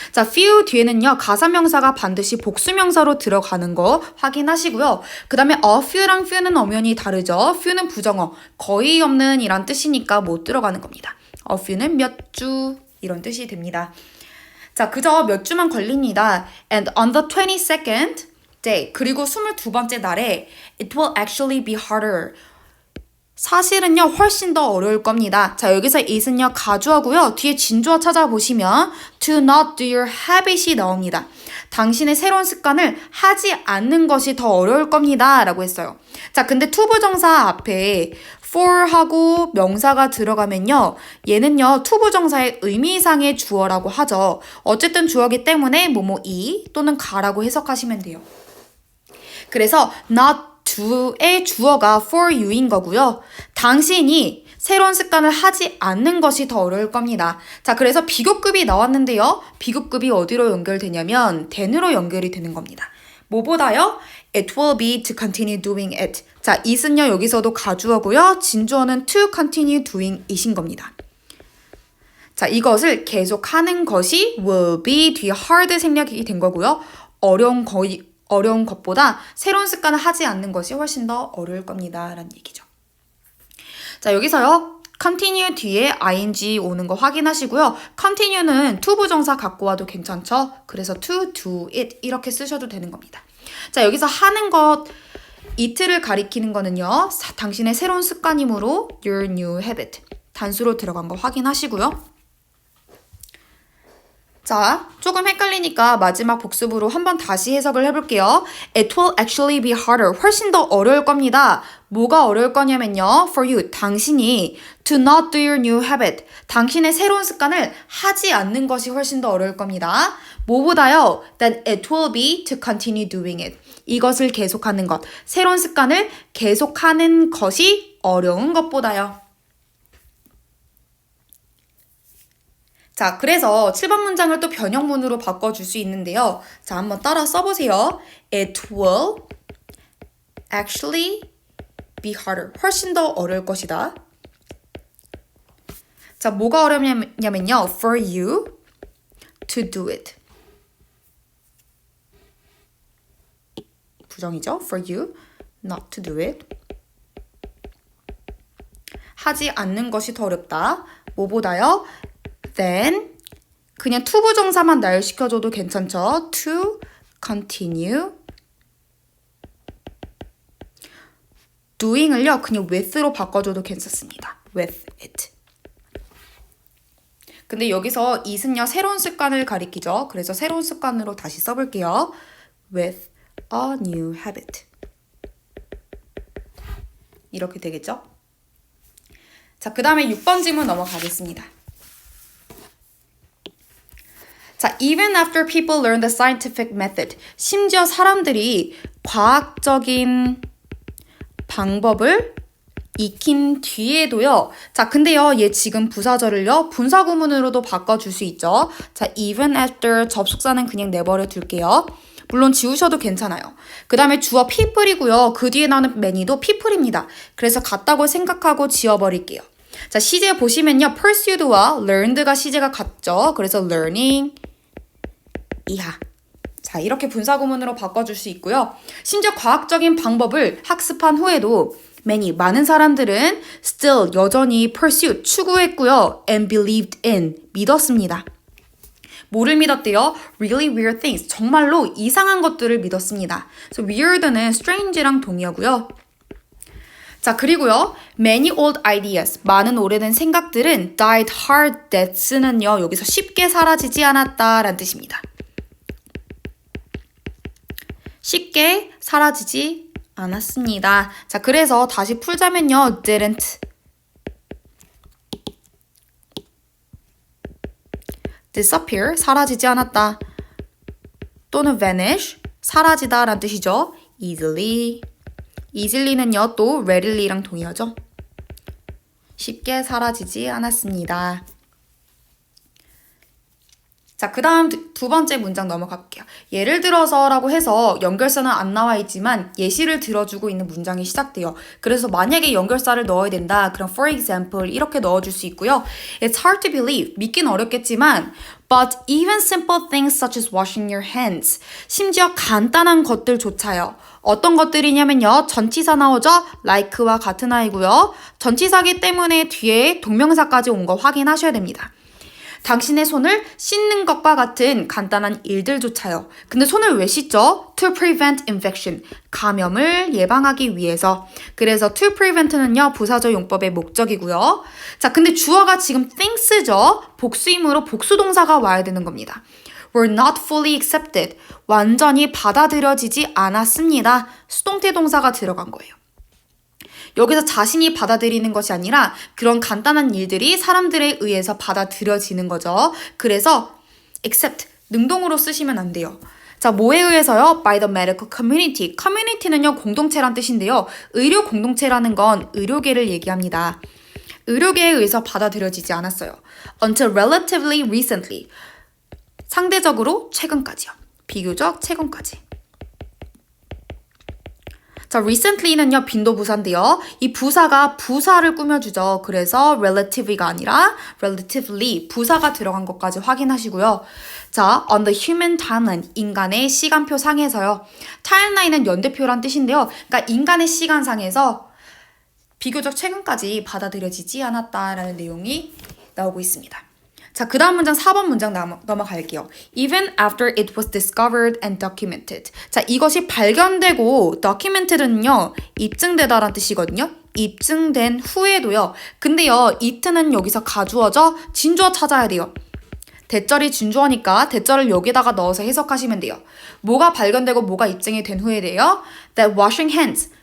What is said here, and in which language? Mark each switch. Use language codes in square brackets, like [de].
[ko] 자, few 뒤에는요, 가사명사가 반드시 복수명사로 들어가는 거 확인하시고요. 그 다음에 a few랑 few는 엄연히 다르죠. few는 부정어, 거의 없는 이란 뜻이니까 못 들어가는 겁니다. a few는 몇 주 이런 뜻이 됩니다. 자, 그저 몇 주만 걸립니다. [en] And on the 22nd day, [ko] 그리고 22번째 날에 [en] it will actually be harder. [ko] 사실은요, 훨씬 더 어려울 겁니다. 자, 여기서 it은요, 가주어고요. 뒤에 진주어 찾아보시면 [en] to not do your habit이 [ko] 나옵니다. 당신의 새로운 습관을 하지 않는 것이 더 어려울 겁니다. 라고 했어요. 자, 근데 투부정사 앞에 for하고 명사가 들어가면요, 얘는요, 투부정사의 의미상의 주어라고 하죠. 어쨌든 주어기 때문에 뭐뭐이 또는 가라고 해석하시면 돼요. 그래서 not to의 주어가 for you인 거고요. 당신이 새로운 습관을 하지 않는 것이 더 어려울 겁니다. 자, 그래서 비교급이 나왔는데요. 비교급이 어디로 연결되냐면 then으로 연결이 되는 겁니다. 뭐보다요? [en] It will be to continue doing it. [ko] 자, it은요, 여기서도 가주어고요. [en] 진주어는 to continue doing it인 겁니다. [ko] 자, 이것을 계속하는 것이 will be 뒤에 hard 생략이 된 거고요. 어려운 것보다 새로운 습관을 하지 않는 것이 훨씬 더 어려울 겁니다. 라는 얘기죠. 자, 여기서요, continue 뒤에 ing 오는 거 확인하시고요. continue는 to 부정사 갖고 와도 괜찮죠? 그래서 to do it 이렇게 쓰셔도 되는 겁니다. 자, 여기서 하는 것, it를 가리키는 거는요, 당신의 새로운 습관이므로 your new habit 단수로 들어간 거 확인하시고요. 자, 조금 헷갈리니까 마지막 복습으로 한번 다시 해석을 해볼게요. [en] It will actually be harder. [ko] 훨씬 더 어려울 겁니다. 뭐가 어려울 거냐면요. [en] For you, [ko] 당신이 [en] to not do your new habit. [ko] 당신의 새로운 습관을 하지 않는 것이 훨씬 더 어려울 겁니다. 뭐보다요? [en] Then it will be to continue doing it. [ko] 이것을 계속하는 것. 새로운 습관을 계속하는 것이 어려운 것보다요. 자, 그래서 7번 문장을 또 변형문으로 바꿔줄 수 있는데요. 자, 한번 따라 써보세요. [en] It will actually be harder. [ko] 훨씬 더 어려울 것이다. 자, 뭐가 어렵냐면요. [en] For you to do it. [ko] 부정이죠. [en] For you not to do it. [ko] 하지 않는 것이 더 어렵다. 뭐보다요? Then 그냥 to 부정사만 나열시켜줘도 괜찮죠. [en] To continue doing을요. [ko] 그냥 with로 바꿔줘도 괜찮습니다. [en] With it. [ko] 근데 여기서 it은요. 새로운 습관을 가리키죠. 그래서 새로운 습관으로 다시 써볼게요. [en] With a new habit. [ko] 이렇게 되겠죠? 자, 그 다음에 6번 질문 넘어가겠습니다. [en] 자, even after people learn the scientific method. [ko] 심지어 사람들이 과학적인 방법을 익힌 뒤에도요. 자, 근데요, 얘 지금 부사절을요, 분사구문으로도 바꿔줄 수 있죠. 자, even after 접속사는 그냥 내버려 둘게요. 물론 지우셔도 괜찮아요. 그 다음에 주어 people이고요. 그 뒤에 나오는 many도 people입니다. 그래서 같다고 생각하고 지워버릴게요. 자, 시제 보시면요. pursued와 learned가 시제가 같죠. 그래서 learning 이하. 자, 이렇게 분사구문으로 바꿔줄 수 있고요. 심지어 과학적인 방법을 학습한 후에도 [en] many, [ko] 많은 사람들은 [en] still, [ko] 여전히 [en] pursue, [ko] 추구했고요. [en] and believed in, [ko] 믿었습니다. 뭐를 믿었대요? [en] Really weird things, [ko] 정말로 이상한 것들을 믿었습니다. 그래서 weird는 strange랑 동의하고요. 자, 그리고요. [en] Many old ideas, [ko] 많은 오래된 생각들은 [en] died hard deaths는요. [ko] 여기서 쉽게 사라지지 않았다라는 뜻입니다. 쉽게 사라지지 않았습니다. 자, 그래서 다시 풀자면요. disappear, 사라지지 않았다. 또는 vanish, 사라지다 라는 뜻이죠. easily. easily는요, 또 readily랑 동의하죠. 쉽게 사라지지 않았습니다. 자, 그 다음 두 번째 문장 넘어갈게요. 예를 들어서라고 해서 연결사는 안 나와 있지만 예시를 들어주고 있는 문장이 시작돼요. 그래서 만약에 연결사를 넣어야 된다. 그럼 for example 이렇게 넣어줄 수 있고요. [en] It's hard to believe. [ko] 믿긴 어렵겠지만 [en] but even simple things such as washing your hands. [ko] 심지어 간단한 것들조차요. 어떤 것들이냐면요. 전치사 나오죠? like와 같은 아이고요. 전치사기 때문에 뒤에 동명사까지 온 거 확인하셔야 됩니다. 당신의 손을 씻는 것과 같은 간단한 일들조차요. 근데 손을 왜 씻죠? [en] To prevent infection. [ko] 감염을 예방하기 위해서. 그래서 to prevent는요. 부사적 용법의 목적이고요. 자, 근데 주어가 지금 things죠. 복수이므로 복수동사가 와야 되는 겁니다. [en] were not fully accepted. [ko] 완전히 받아들여지지 않았습니다. 수동태 동사가 들어간 거예요. 여기서 자신이 받아들이는 것이 아니라 그런 간단한 일들이 사람들에 의해서 받아들여지는 거죠. 그래서 accept, 능동으로 쓰시면 안 돼요. 자, 뭐에 의해서요? [en] By the medical community. [ko] community는요, 공동체란 뜻인데요. 의료 공동체라는 건 의료계를 얘기합니다. 의료계에 의해서 받아들여지지 않았어요. [en] Until relatively recently. [ko] 상대적으로 최근까지요. 비교적 최근까지. 자, recently는요, 빈도부사인데요. 이 부사가 부사를 꾸며주죠. 그래서 relative가 아니라 relatively, 부사가 들어간 것까지 확인하시고요. 자, on the human timeline, 인간의 시간표 상에서요. timeline은 연대표란 뜻인데요. 그러니까 인간의 시간상에서 비교적 최근까지 받아들여지지 않았다라는 내용이 나오고 있습니다. 자, 그 다음 문장 4번 문장 넘어갈게요. [en] Even after it was discovered and documented. [ko] 자, 이것이 발견되고 documented는요. 입증되다라는 뜻이거든요. 입증된 후에도요. 근데요. it는 여기서 가주어죠. 진주어 찾아야 돼요. 대절이 진주어니까 대절을 여기다가 넣어서 해석하시면 돼요. 뭐가 발견되고 뭐가 입증이 된 후에 돼요. [en] That washing hands.